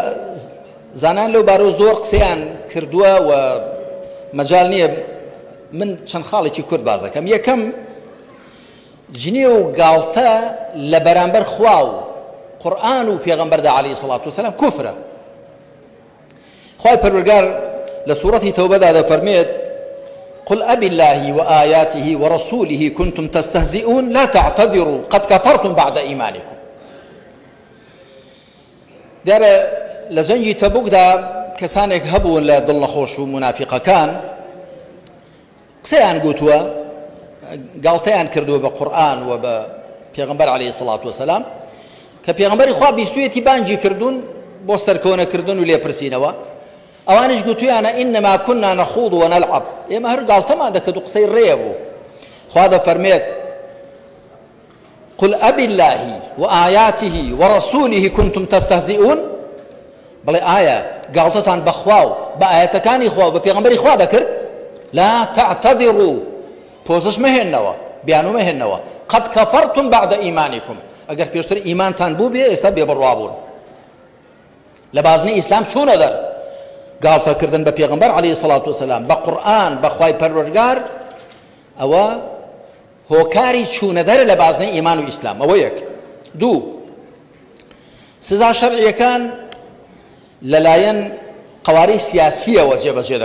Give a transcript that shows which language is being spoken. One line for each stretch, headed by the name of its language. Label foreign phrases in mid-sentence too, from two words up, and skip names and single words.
Central Kurdish: زانان لەو بارەوە زۆر قسەیان کردووە و مەجال نییە من چەند خاڵێکی کورد باز دەکەم یەکەم جنێ و گاڵتە لە بەرامبەر خوا و قورئان و پێغەمبەردا
Arabic: عەلەیهی سەڵات وسەلام
Central Kurdish: کوفرە خوای پەروەردگار لە سوورەتی تەوبەدا دەفەرمێت
Arabic: قل أب الله وآياته ورسوله كنتم تستهزئون لا تعتذروا قد كفرتم بعد إيمانكم
Central Kurdish: دیارە لە جەنگی تەبوکدا کەسانێک هەبوون لە دڵنەخۆش و منافقەکان قسەیان گوتووە گاڵتەیان کردووە بە قورئان و بە پێغەمبەر
Arabic: عەلەیهی سەڵات وسەلام
Central Kurdish: کە پێغەمبەری خوا بیستوویەتی بانگی کردوون بۆ سەرکەوتنەکردن و لێپرسینەوە ئەوانش گوتویانە
Arabic: ئینەما کنا نەخوض وەنەلعەب
Central Kurdish: ئێمە هەر گاڵتەمان دەکرد و قسەی ڕێ بوو خوا دەفەرمێت
Arabic: قل أب الله وآياته ورسوله كنتم تستهزئون
Central Kurdish: بڵێ ئایا گاڵتەتان بەخوا و بە ئاەتەکانی خوا و بە پێغەمبەری خوا دەکرد
Arabic: لا تعتذروا
Central Kurdish: پۆزش مەهێننەوە بیانوو مەهێننەوە
Arabic: قد كفرتم بعد إيمانكم
Central Kurdish: ئەگەر پێشتر ئیمانتان بوو بێ ئێستا بێبڕوا بوون لە بازنەی ئیسلام چوونە دەر گاڵتەکردن بە پێغەمبەر
Arabic: عەلەیهی سەڵات وسەلام
Central Kurdish: بە قورئان بە خوای پەروەردگار ئەوە هۆکاری چوونە دەرە لە بازنەی ئیمان و ئیسلام ئەوە یەک دوو سزا شەرعیەکان لەلایەن قەوارەی سیاسیەوە جێبەجێ